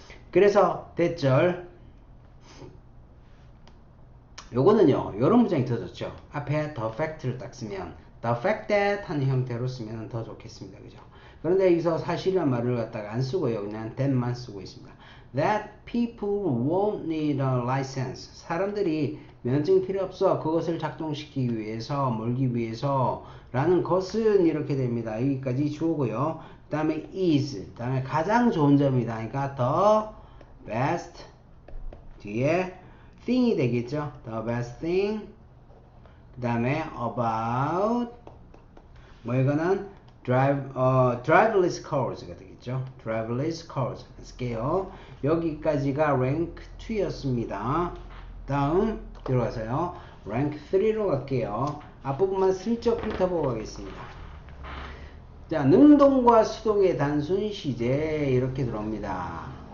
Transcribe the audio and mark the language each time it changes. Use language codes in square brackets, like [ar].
[ko] 그래서 대절 요거는요, 요런 문장이 더 좋죠. 앞에 the fact를 딱 쓰면 [en] the fact that [ko] 하는 형태로 쓰면 더 좋겠습니다. 그죠? 그런데 여기서 사실이란 말을 갖다가 안 쓰고요. 그냥 that만 쓰고 있습니다. [en] That people won't need a license. [ko] 사람들이 면허증이 필요 없어. 그것을 작동시키기 위해서, 몰기 위해서 라는 것은 이렇게 됩니다. 여기까지 주어고요. 그 다음에 is. 그 다음에 가장 좋은 점이다. 그러니까 the best 뒤에 thing이 되겠죠. [en] The best thing. [ko] 그 다음에 about 이거는 [en] driverless cars [ko] 가 되겠죠. driverless cars 쓸게요. 여기까지가 rank 2였습니다. 다음 들어가서요. rank 3로 갈게요. 앞부분만 슬쩍 훑어보고 가겠습니다. 자, 능동과 수동의 단순 시제 이렇게 들어옵니다.